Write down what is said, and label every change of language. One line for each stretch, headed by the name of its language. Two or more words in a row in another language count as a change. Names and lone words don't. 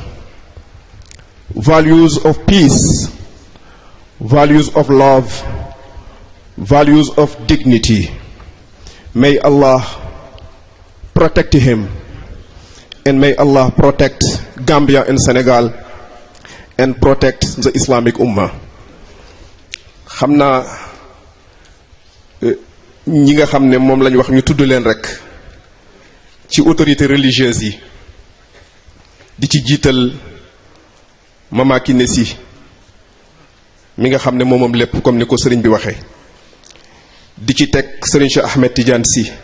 English: Values of peace, values of love, values of dignity. May Allah protect him, and may Allah protect Gambia and Senegal, and protect the Islamic Ummah.
Wolof: xam naa ñi nga xam ne moom lañ wax ñu tudd leen rek ci
French: autorités religieuses
Wolof: yi di ci jiital Mama Kiné Sy mi nga xam ne moomam lépp comme ni ko sëriñ bi waxee di ci teg sëriñ Cheikh Ahmed Tidiane Sy